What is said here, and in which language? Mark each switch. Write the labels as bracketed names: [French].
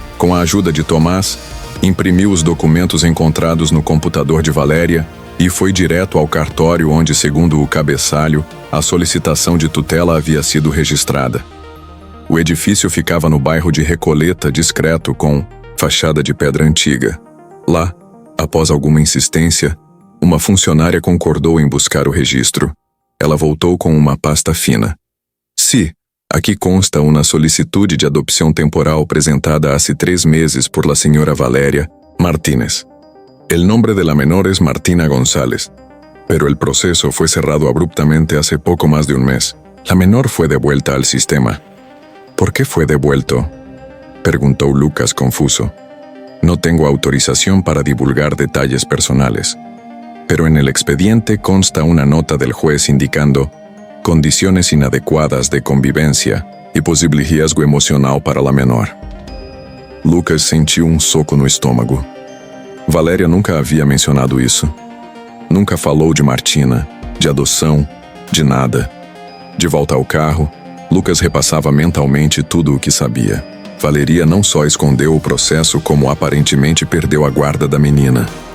[Portuguese] Com a ajuda de Tomás, imprimiu os documentos encontrados no computador de Valéria e foi direto ao cartório onde, segundo o cabeçalho, a solicitação de tutela havia sido registrada. O edifício ficava no bairro de Recoleta, discreto, com fachada de pedra antiga. Lá, após alguma insistência, uma funcionária concordou em buscar o registro. Ela voltou com uma pasta fina. [Spanish] Sí, aquí consta una solicitud de adopción temporal presentada hace 3 meses por la señora Valeria Martínez. El nombre de la menor es Martina González, pero el proceso fue cerrado abruptamente hace poco más de un mes. La menor fue devuelta al sistema. ¿Por qué fue devuelto?, preguntó Lucas confuso. No tengo autorización para divulgar detalles personales, pero en el expediente consta una nota del juez indicando condiciones inadecuadas de convivencia y posible riesgo emocional para la menor. [Portuguese] Lucas sentiu um soco no estômago. Valéria nunca havia mencionado isso. Nunca falou de Martina, de adoção, de nada. De volta ao carro, Lucas repassava mentalmente tudo o que sabia. Valeria não só escondeu o processo, como aparentemente perdeu a guarda da menina.